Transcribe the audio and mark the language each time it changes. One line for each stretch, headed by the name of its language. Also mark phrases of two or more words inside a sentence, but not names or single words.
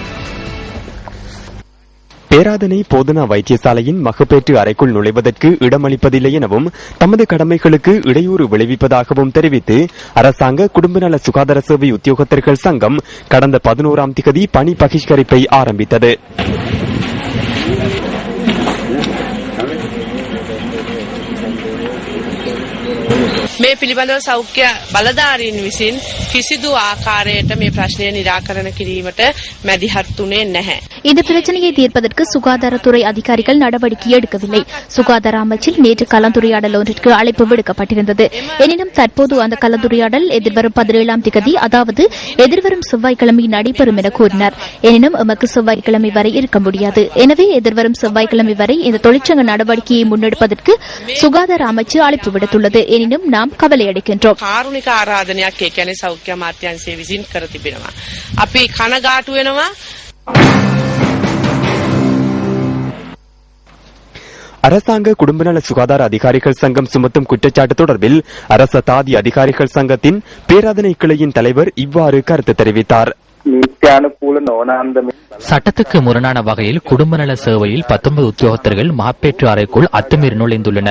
Tamil: பேராதனை போதனா வைத்தியசாலையின் மகப்பேற்று அறைக்குள் நுழைவதற்கு இடமளிப்பதில்லை எனவும் தமது கடமைகளுக்கு இடையூறு விளைவிப்பதாகவும் தெரிவித்து அரசாங்க குடும்பநல சுகாதார சேவை உத்தியோகத்தர்கள் சங்கம் கடந்த 11ஆம் திகதி பணி பகிஷ்கரிப்பை ஆரம்பித்தது.
Sinhala: මේ පිළිබඳව සෞඛ්‍ය බලධාරීන් විසින් කිසිදු ආකාරයට මේ ප්‍රශ්නය निराකරණ කිරීමට මැදිහත් වුණේ නැහැ.
Tamil: இந்த பிரச்சனையை தீர்ப்பதற்கு சுகாதாரத்துறை அதிகாரிகள் நடவடிக்கை எடுக்கவில்லை. சுகாதார அமைச்சில் நேற்று கலந்துரையாடல் ஒன்றிற்கு அழைப்பு விடுக்கப்பட்டிருந்தது. எனினும் தற்போது அந்த கலந்துரையாடல் எதிர்வரும் 17ஆம் திகதி அதாவது எதிர்வரும் செவ்வாய்க்கிழமை நடைபெறும் என கூறினார். எனினும் எமக்கு செவ்வாய்க்கிழமை வரை இருக்க முடியாது. எனவே எதிர்வரும் செவ்வாய்க்கிழமை வரை இந்த தொழிற்சங்க நடவடிக்கையை முன்னெடுப்பதற்கு சுகாதார அமைச்சு அழைப்பு விடுத்துள்ளது. எனினும் நாம் கவலையடைகின்றோம்.
Sinhala: කාරුණික ආරාධනයක් ඒ කියන්නේ සෞඛ්‍ය අමාත්‍යාංශය විසින් කර තිබෙනවා. අපි කනගාටු වෙනවා.
Tamil: அரசாங்க குடும்பநல சுகாதார அதிகாரிகள் சங்கம் சுமத்தும் குற்றச்சாட்டு தொடர்பில் அரச தாதி அதிகாரிகள் சங்கத்தின் பேராதனை கிளையின் தலைவர் இவ்வாறு கருத்து தெரிவித்தார். சட்டத்துக்கு முரணான வகையில் குடும்பநல சேவையில் 19 உத்தியோகத்தர்கள் மகப்பேற்று அறைக்குள் அத்துமீறி நுழைந்துள்ளனர்.